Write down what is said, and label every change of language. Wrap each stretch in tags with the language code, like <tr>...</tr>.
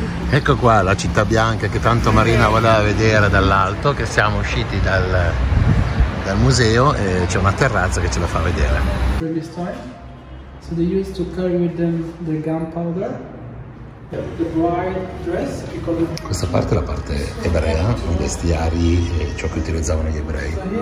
<it>Ecco qua la città bianca che tanto Marina voleva vedere dall'alto, che siamo usciti dal museo e c'è una terrazza che ce la fa vedere.</it> <en>So they used to carry with them the gunpowder, the bride dress.</en> <it>Questa parte è la parte ebrea, i vestiari e ciò che utilizzavano gli ebrei.</it>